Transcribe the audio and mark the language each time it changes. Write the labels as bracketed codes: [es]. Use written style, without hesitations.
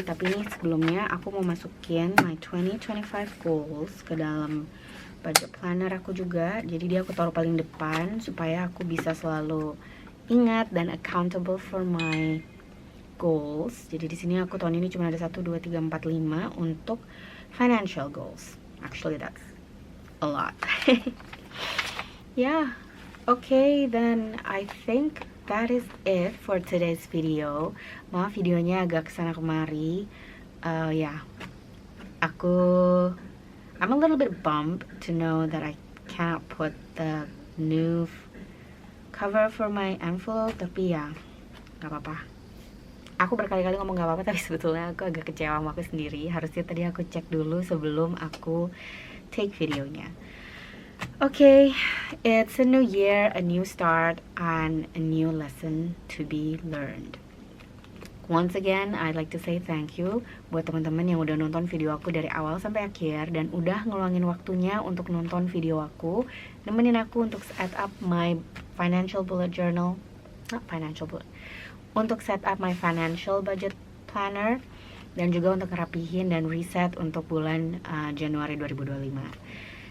[id] Tapi ini sebelumnya aku mau masukin [en] my 2025 goals [id] ke dalam budget planner aku juga. Jadi dia aku taruh paling depan supaya aku bisa selalu ingat dan [en] accountable for my goals. [id] Jadi di sini aku tahun ini cuma ada 1, 2, 3, 4, 5 untuk financial goals. [en] Actually that's a lot. Yeah. Okay, then I think that is it for today's video. [id] Maaf videonya agak kesana kemari. [en] I'm a little bit bummed to know that I can't put the new cover for my envelope. [id] Tapi ya, gak apa-apa. Aku berkali-kali ngomong gak apa-apa, tapi sebetulnya aku agak kecewa sama aku sendiri. Harusnya tadi aku cek dulu sebelum aku take videonya. [en] Okay, it's a new year, a new start, and a new lesson to be learned. Once again, I'd like to say thank you [id] buat teman-teman yang udah nonton video aku dari awal sampai akhir dan udah ngeluangin waktunya untuk nonton video aku, nemenin aku untuk [en] set up my financial bullet journal, [id] untuk [en] set up my financial budget planner, [id] dan juga untuk ngerapihin dan reset untuk bulan Januari 2025.